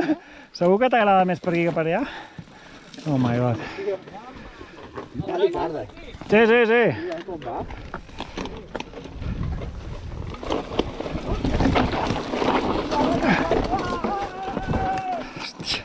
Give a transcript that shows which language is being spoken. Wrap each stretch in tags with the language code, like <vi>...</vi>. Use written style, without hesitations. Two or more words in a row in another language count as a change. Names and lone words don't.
<ca>Segur que t'agrada més per aquí que per allà?</ca> <en>Oh my god.</en> <ca>Sí, sí, sí. Hòstia.</ca>